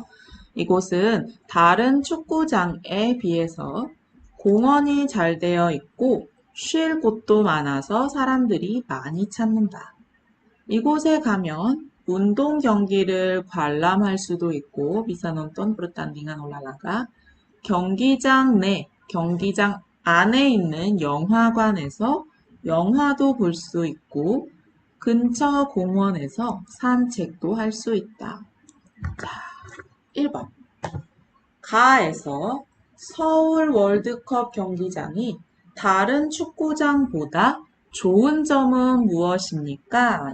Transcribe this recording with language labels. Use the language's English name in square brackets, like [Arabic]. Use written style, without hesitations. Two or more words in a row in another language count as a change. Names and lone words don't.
[Korean] 이곳은 다른 축구장에 비해서 공원이 잘 되어 있고 쉴 곳도 많아서 사람들이 많이 찾는다. 이곳에 가면 운동 경기를 관람할 수도 있고 [Indonesian] bisa nonton pertandingan olahraga [Korean] 경기장 내, 경기장 안에 있는 영화관에서 영화도 볼 수 있고 근처 공원에서 산책도 할 수 있다. 자, 1번. 가에서 서울 월드컵 경기장이 다른 축구장보다 좋은 점은 무엇입니까?